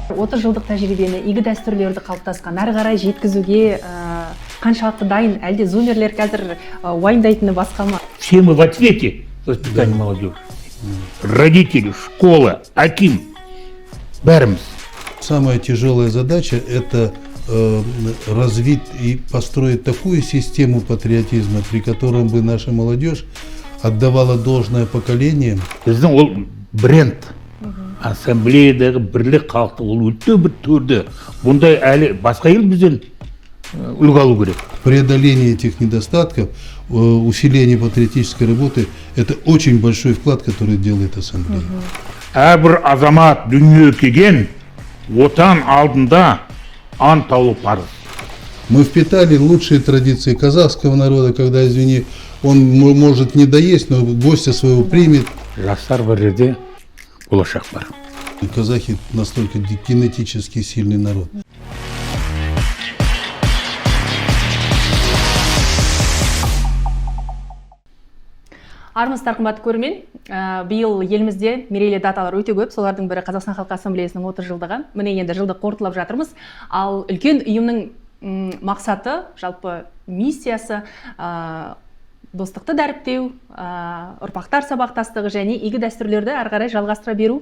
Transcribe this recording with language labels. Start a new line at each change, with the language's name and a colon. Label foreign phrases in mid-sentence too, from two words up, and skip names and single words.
Kazakh: 30 жылдық тәжірибені, игі дәстүрлерді қалыптасқан, әрі қарай жеткізуге қаншалықты дайын, әлде зумерлер қазір уайымдайтыны басқа ма?
Russian: Все мы в ответе воспитания молодежи. Родители, школа, аким, бәріміз. Самая тяжелая задача – это развить и построить такую систему патриотизма, при котором бы наша молодежь отдавала должное поколениям.
Kazakh: Біздің ол бренд, ассамблеядағы бірлік халықты, ол өте бір төрді. Бұндай әлі басқа ел бізден үлгі алу керек.
Russian: Преодоление этих недостатков, усиление патриотической работы – это очень большой вклад, который делает ассамблея.
Kazakh: Әрбір азамат дүниеге келген отан алдында ант алу парыз.
Russian: Мы впитали лучшие традиции казахского народа, когда, извини, он может не доесть, но гостя своего примет.
Kazakh: Жастар бар жерде болашақ бар.
Russian: Казахи настолько генетически сильный народ.
Kazakh: Армысыздар қымбатты көрермен, биыл елімізде мерейлі даталар өте көп, солардың бірі Қазақстан Халқы Ассамблеясының 30 жылдығы. Міне енді жылды қорытылып жатырмыз. Ал үлкен ұйымның мақсаты, жалпы миссиясы достықты дәріптеу, ұрпақтар сабақтастығы және игі дәстүрлерді әрі қарай жалғастыра беру.